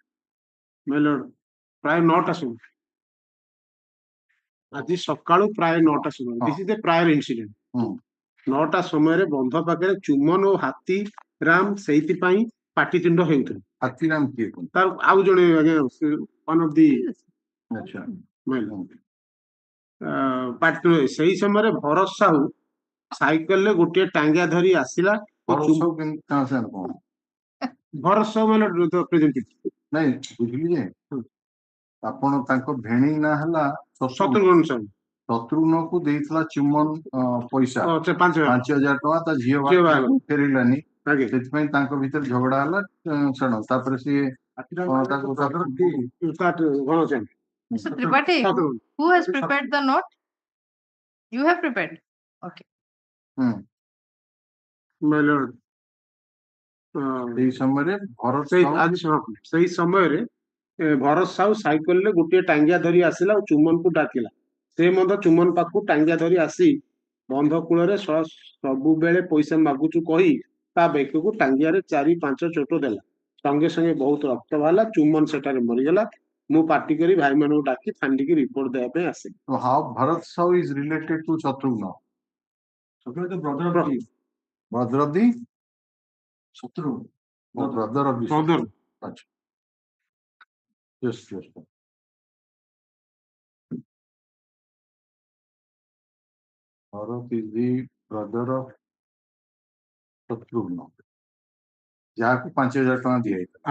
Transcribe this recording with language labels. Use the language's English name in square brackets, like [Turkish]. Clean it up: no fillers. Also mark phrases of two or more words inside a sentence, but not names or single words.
[Odia] ପ୍ରାୟ 9ଟା ସମୟ ଆଜି ସକାଳୁ ପ୍ରାୟ 9ଟା ସମୟ [English] this is a prior incident. [Odia] 9ଟା ସମୟରେ ବନ୍ଧ ପାଖରେ ଚୁମନ ଓ ହାତୀରାମ ସେଇଥିପାଇଁ ପାଟିତୁଣ୍ଡ ହେଉଥିଲେ। ହାତୀରାମ କିଏ? ତାର ଆଉ ଜଣେ ଆଜ୍ଞା [English] one of the [Odia] ପାଟିତୁଣ୍ଡ ସେଇ ସମୟରେ ଭରତ ସାହୁ ସାଇକେଲରେ ଗୋଟିଏ ଟାଙ୍ଗିଆ ଧରି ଆସିଲା। ଭରତ ସାହୁ ମାନେ ନାଇଁ ବୁଝିଲି ଯେ ଆପଣ ତାଙ୍କ ଭେଣୀ ନା ହେଲା ଶତ୍ରୁଘ୍ନ ସାହୁ। ଶତ୍ରୁଘ୍ନକୁ ଦେଇଥିଲା ଚୁମନ ପଇସା 5,000 ଟଙ୍କା ତା ଝିଅ ଫେରିଲାନି, ସେଥିପାଇଁ ତାଙ୍କ ଭିତରେ ଝଗଡା ହେଲା। ଶୁଣ ତାପରେ ସିଏ [English] Mr. Tripathi, who has prepared the note? You have prepared. Okay. My lord. [Odia] ସେଇ ସମୟରେ ଭରତ ସାହୁ ସାଇକେଲରେ ଗୋଟିଏ ଟାଙ୍ଗିଆ ଧରି ଆସିଲା ଓ ଚୁମନକୁ ଡାକିଲା। ସେ ମଧ୍ୟ ଚୁମନ ପାଖକୁ ଟାଙ୍ଗିଆ ଧରି ଆସି ବନ୍ଧ କୂଳରେ ସବୁବେଳେ ପଇସା ମାଗୁଛୁ କହି ତା ବେକକୁ ଟାଙ୍ଗିଆରେ 4-5 ଚୋଟ ଦେଲା। ସଙ୍ଗେ ସଙ୍ଗେ ବହୁତ ରକ୍ତ ବାହାରିଲା। ଚୁମନ ସେଠାରେ ମରିଗଲା। ମୁଁ ପାଟି କରି ଭାଇମାନଙ୍କୁ ଡାକି ଫାଣ୍ଡିକି ରିପୋର୍ଟ ଦେବା ପାଇଁ ଆସିଲି। [English] How Bharat Sahu is related to Shatrugna? Shatrugna is the brother of the Shatrugna. Brother of the Shatrugna. Yes. Bharat is the brother of Shatrugna. [Odia] ଯାହାକୁ 5,000 ଟଙ୍କା ଦିଆଯାଇଥିଲା।